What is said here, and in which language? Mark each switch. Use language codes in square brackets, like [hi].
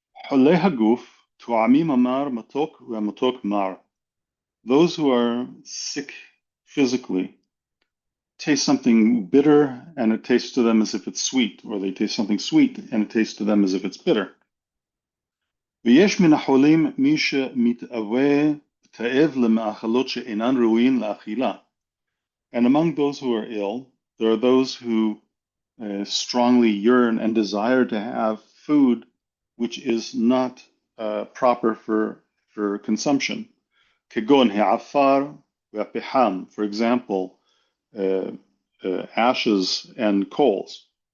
[he] Holei haguf tu'amim amar matok ve'matok mar. [en] Those who are sick physically taste something bitter and it tastes to them as if it's sweet, or they taste something sweet and it tastes to them as if it's bitter. [he] ויש מן החולים מי שמתאווה תאב למאכלות שאינן ראויים לאכילה. [en] And among those who are ill, there are those who strongly yearn and desire to have food which is not proper for consumption. [he] כגון העפר והפחם, [en] for example, ashes and coals.